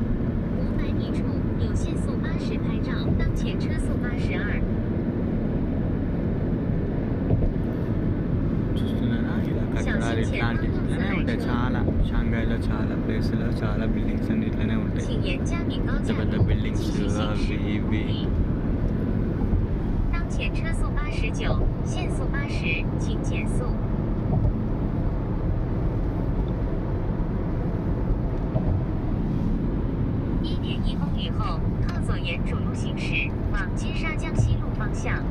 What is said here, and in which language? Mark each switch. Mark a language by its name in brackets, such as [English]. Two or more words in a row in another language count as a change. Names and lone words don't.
[Telugu] చూస్తున్నారా ఇలా కట్టడాలు ఇట్లానే ఉంటాయి చాలా. షాంఘైలో చాలా ప్లేసులో చాలా బిల్డింగ్స్ అన్ని ఇట్లనే ఉంటాయి. పెద్ద పెద్ద బిల్డింగ్స్ అవి ఇవి. [Chinese] 前车速89，限速80，请减速。1.1公里后，靠左沿主路行驶，往金沙江西路方向。